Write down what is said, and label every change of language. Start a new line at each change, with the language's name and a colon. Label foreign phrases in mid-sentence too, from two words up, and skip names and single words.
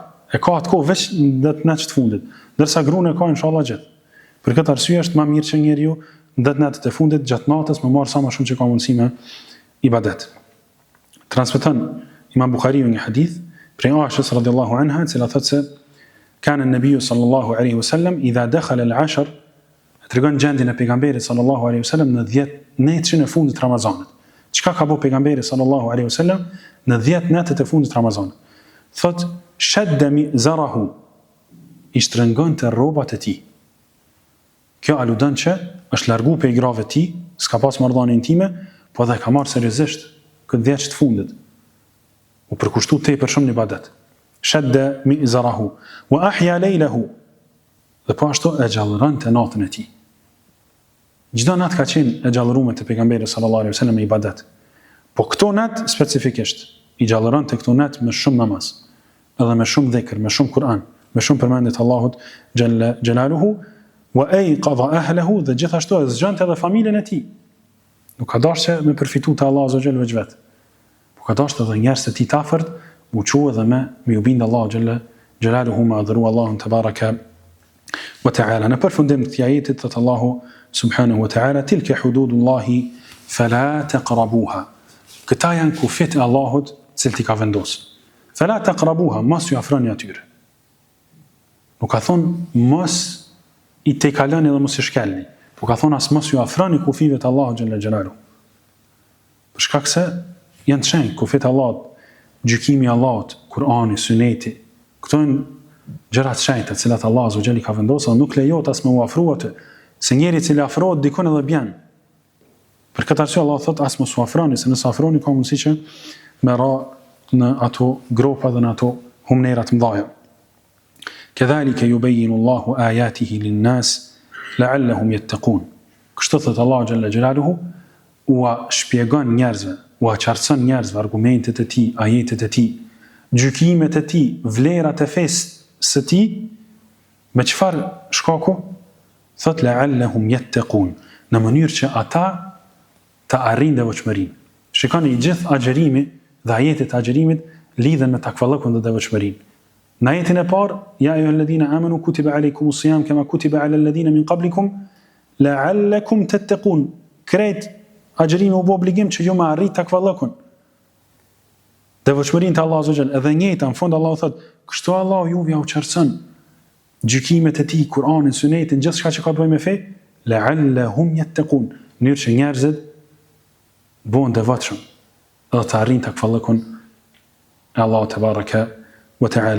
Albanian: E ka atë kohë veç në 10 natë të fundit, ndërsa gruan e ka inshallah gjithë. Për këtë arsye është më mirë që njeriu në 10 natë të fundit gjatë natës më marr sa më shumë që ka mundësi me ibadet. Transmeton Imam Buhariu një hadith prej Aishës
Arabic: رضي الله عنها,
Albanian: e cila thotë se
Arabic: كان النبي صلى الله عليه وسلم إذا دخل العشر,
Albanian: tregon gjendjen e pejgamberit
Arabic: صلى الله عليه وسلم
Albanian: në 10 netëshin e fundit të Ramazanit. Çka ka bëu pejgamberi
Arabic: صلى الله عليه وسلم
Albanian: në 10 netët e fundit të Ramazanit? Thot
Arabic: شد مئزره,
Albanian: i shtrëngonte rrobat e tij. Kjo aludon që është largu prej grave të tij, s'ka pas marrëdhënie intime, po edhe ka marrë seriozisht këtë 10 të fundit. U përkushtu tepër shumë në ibadet.
Arabic: شد مئزره وأحيا ليله,
Albanian: dhe po ashtu e gjallëronte natën e tij. Çdo natë ka qenë e gjallëruar te pejgamberi
Arabic: صلى الله عليه وسلم
Albanian: me ibadet. Po këto natë specifikisht i gjallëronte këto natë me shumë namaz, edhe me shumë dhikr, me shumë Kur'an, me shumë përmendje të Allahut
Arabic: جل جلاله, وأيقظ أهله,
Albanian: dhe gjithashtu e zgjonte edhe familjen e tij. Nuk ka dashur me përfitu te Allahu
Arabic: عز وجل
Albanian: vetë. Po ka dashur edhe njerëz të tij të afërt, u çuo edhe me u bind Allahu
Arabic: جل جلاله,
Albanian: ma adhuru Allahun
Arabic: تبارك وتعالى.
Albanian: Në përfundim të ajetit thot Allahu
Arabic: سبحانه وتعالى, تلك حدود الله فلا تقربوها.
Albanian: Këta janë kufit e Allahut, cilët i ka vendosur.
Arabic: فلا تقربوها,
Albanian: mos ju afroni atyre. Nuk ka thonë mos i tejkaloni dhe mos i shkelni, po ka thonë as mos ju afroni kufive të Allahut
Arabic: جل جلاله.
Albanian: Për shkak se janë të shenjtë kufit e Allahut, gjykimi i Allahut, Kur'ani, Suneti. Këto janë gjëra të shenjta të cilat Allahu
Arabic: عز وجل
Albanian: ka vendosur, nuk lejohet as me u afrua aty. Se njeri i cili afrohet dikon edhe bjen. Për këtë arsye Allah thot as mos u afroni, se nëse afroni ka mundësi që me ra në ato gropa dhe në ato humnera të mëdha.
Arabic: كذلك يبين الله آياته للناس لعلهم يتقون.
Albanian: Kështu thot Allahu
Arabic: جل جلاله,
Albanian: u shpjegon njerëzve, u qartëson njerëzve argumentet e tij, ajetet e tij, gjykimet e tij, vlerat e fesë së tij, me çfarë shkaku? Thot
Arabic: لعلهم يتقون,
Albanian: në mënyrë që ata të arrijnë devotshmërinë. Shikoni, i gjithë agjerimi dhe ajetet e agjerimit lidhen me takvallëkun dhe devotshmërinë. Në ajetin e parë,
Arabic: يا أيها الذين آمنوا كتب عليكم الصيام كما كتب على الذين من قبلكم لعلكم تتقون.
Albanian: Krejt agjerimi u bë obligim që ju më arrit takvallëkun, devotshmërinë te Allahu
Arabic: عز وجل.
Albanian: Edhe njëjta në fund Allahu thot, kështu Allahu juve ja u qartëson gjykimet e tij, Kur'anin, Sunetin, gjithçka që ka të bëjë me fe,
Arabic: لعلهم يتقون,
Albanian: në mënyrë që njerëzit bëhen devotshëm dhe të arrijnë takvallëkun e Allahut
Arabic: تبارك وتعالى.